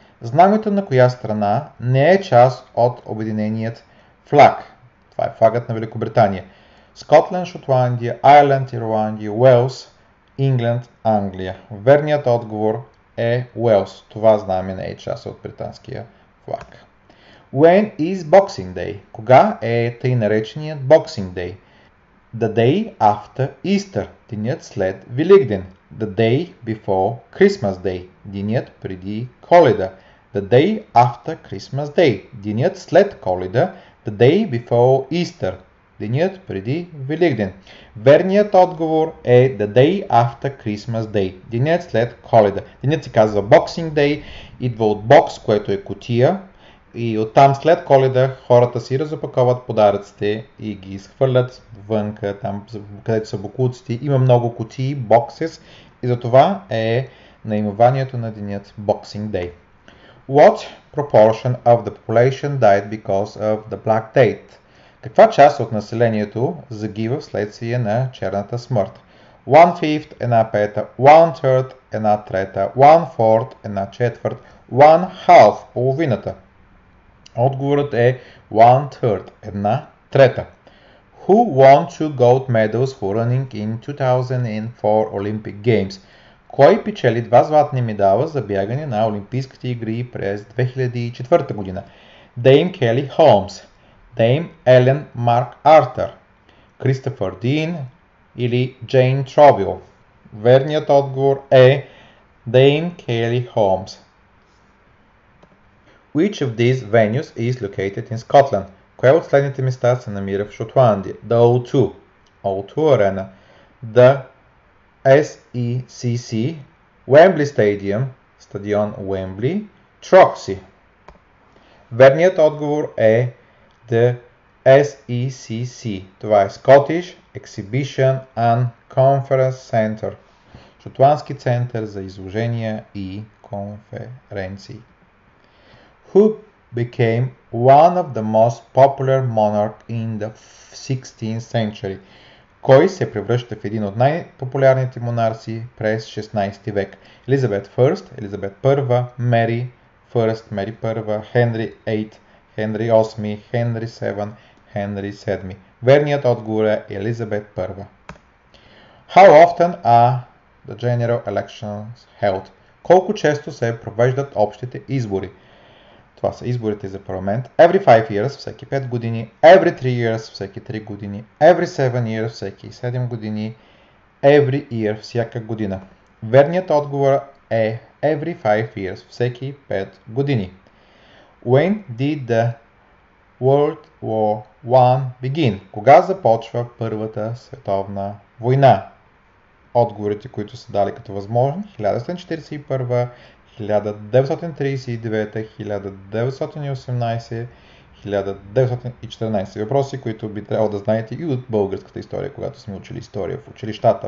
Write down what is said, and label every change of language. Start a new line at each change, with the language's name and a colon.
Bulgarian: Знамето на коя страна не е част от обединеният флаг? Това е флагът на Великобритания. Скотланд, Шотландия, Айрланд, Ирландия, Уелс, Ингланд, Англия. Верният отговор е Уелс. Това знаме не е част от британския флаг.
English: When is Boxing Day?
Bulgarian: Кога е тъй нареченият Boxing Day?
English: The day after Easter,
Bulgarian: денят след Великден.
English: The day before Christmas Day,
Bulgarian: денят преди Коледа.
English: The day after Christmas Day,
Bulgarian: денят след Коледа.
English: The day before Easter,
Bulgarian: денят преди Великден. Верният отговор е
English: The day after Christmas Day,
Bulgarian: денят след Коледа. Денят се казва Boxing Day, идва от box, което е кутия. И оттам след Коледа хората си разопаковат подаръците и ги изхвърлят вънка, там където са боклуците. Има много кутии, boxes, и затова е наименованието на денят Boxing Day.
English: What proportion of the population died because of the Black Death?
Bulgarian: Каква част от населението загива вследствие на черната смърт? 1/5, една пета, 1/3, една трета, 1/4, една четвърт, 1/2, половината. Отговорът е 1/3, една трета.
English: Who won 2 gold medals for running in 2004 Olympic Games?
Bulgarian: Кой печели 2 златни медала за бягане на Олимпийските игри през 2004 година? Дейм Кели Холмс, Дейм Елен Марк Артър, Кристофър Дин или Джейн Тровил? Верният отговор е Дейм Кели Холмс.
English: Which of these venues is located in Scotland?
Bulgarian: Кое от следните места се намира в Шотландия?
English: The O2, O2 Arena, The SECC, Wembley Stadium, стадион Уембли, Трокси.
Bulgarian: Верният отговор е The SECC. Това е Scottish Exhibition and Conference Centre, Шотландски център за изложения и конференции.
English: Who became one of the most popular monarchs in the 16th century?
Bulgarian: Кой се превръща в един от най-популярните монарси през 16 век? Елизабет I, Елизабет I, Мери I, Мери I, Хенри VIII, Хенри VIII, Хенри VII, Хенри VII. Верният отговор е Елизабет I.
English: How often are the general elections held.
Bulgarian: Колко често се провеждат общите избори? Това са изборите за парламент.
English: Every 5 years,
Bulgarian: всеки 5 години.
English: Every 3 years,
Bulgarian: всеки 3 години.
English: Every 7 years,
Bulgarian: всеки 7 години.
English: Every year,
Bulgarian: всяка година. Верният отговор е
English: every 5 years,
Bulgarian: всеки 5 години.
English: When did the World War I begin?
Bulgarian: Кога започва Първата световна война? Отговорите, които са дали като възможни: 1741, 1939, 1918, 1914. Въпроси, които би трябвало да знаете и от българската история, когато сме учили история в училищата.